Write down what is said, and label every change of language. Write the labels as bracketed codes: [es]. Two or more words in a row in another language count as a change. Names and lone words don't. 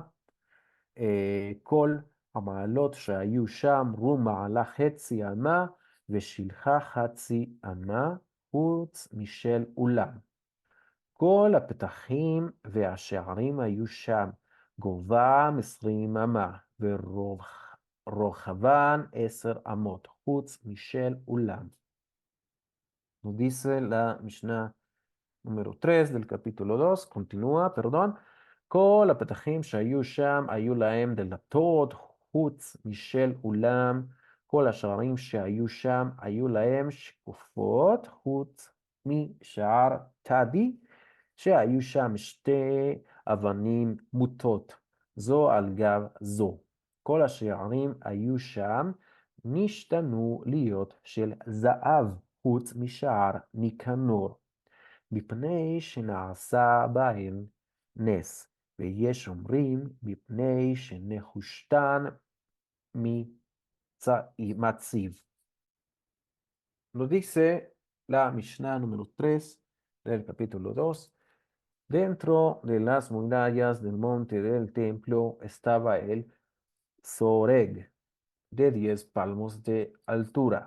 [he] כל המעלות שהיו שם, רום מעלה 0.5 אמה ושלחה 0.5 אמה, חוץ משל אולם. כל הפתחים והשערים היו שם, גובהם 20 אמה ורוחבן 10 אמות, חוץ משל אולם. [es] Nos dice la Mishnah número 3 del capítulo 2, continúa, perdón. [he] כל הפתחים שהיו שם היו להם דלתות, חוץ משל אולם. כל השערים שהיו שם היו להם שקופות, חוץ משער תדי, שהיו שם 2 אבנים מוטות, זו על גב זו. כל השערים היו שם נשתנו להיות של זהב, חוץ משער ניקנור, מפני שנעשה בהם נס, ויש אומרים מפני שנחושתן מציב. [es] Lo dice la Mishnah número 3 del capítulo 2. Dentro de las murallas del monte del templo estaba el Soreg, de 10 palmos de altura.